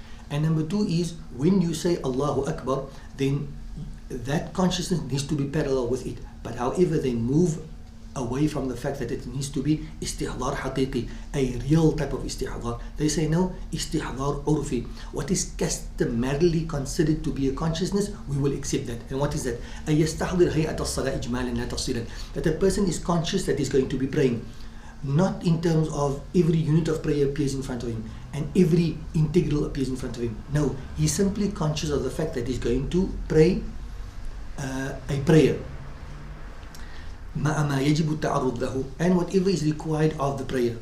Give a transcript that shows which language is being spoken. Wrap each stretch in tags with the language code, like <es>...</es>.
<en>And number 2 is, when you say Allahu Akbar, then that consciousness needs to be parallel with it. But however, they move away from the fact that it needs to be istihdar haqiqi, a real type of istihdar. They say no, istihdar urfi. What is customarily considered to be a consciousness, we will accept that. And what is that?</en> <ar>أن يستحضر هيئة الصلاة إجمالا لا تفصيلا.</ar> <en>That a person is conscious that he's going to be praying, not in terms of every unit of prayer appears in front of him and every integral appears in front of him. No, he's simply conscious of the fact that he's going to pray a prayer,</en> <ar>مع ما يجب التعرض له,</ar> <en>and whatever is required of the prayer.</en>